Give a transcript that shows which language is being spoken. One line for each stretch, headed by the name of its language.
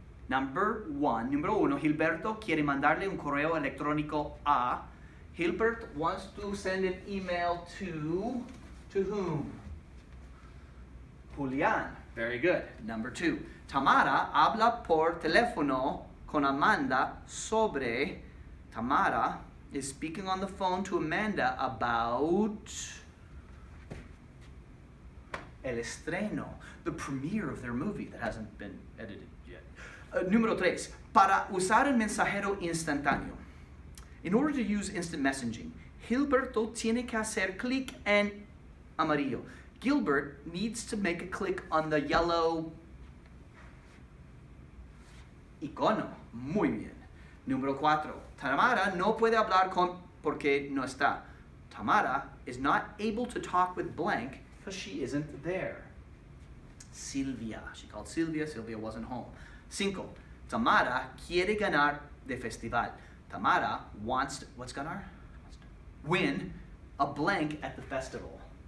Spanish: Número uno, Gilberto quiere mandarle un correo electrónico a.
English: Gilbert wants to send an email to whom? Julián. Very good. Number two,
Spanish: Tamara habla por teléfono con Amanda sobre.
English: Tamara is speaking on the phone to Amanda about
Spanish: el estreno,
English: the premiere of their movie that hasn't been edited yet.
Spanish: Número tres, para usar el mensajero instantáneo.
English: In order to use instant messaging, Gilberto
Spanish: tiene que hacer clic en amarillo.
English: Gilbert needs to make a click on the yellow icono.
Spanish: Muy bien. Número 4. Tamara no puede hablar con porque no está.
English: Tamara is not able to talk with blank because she isn't there. Silvia. She called Silvia. Silvia wasn't home. 5.
Spanish: Tamara quiere ganar de festival.
English: Tamara wants to, what's ganar? Win a blank at the festival.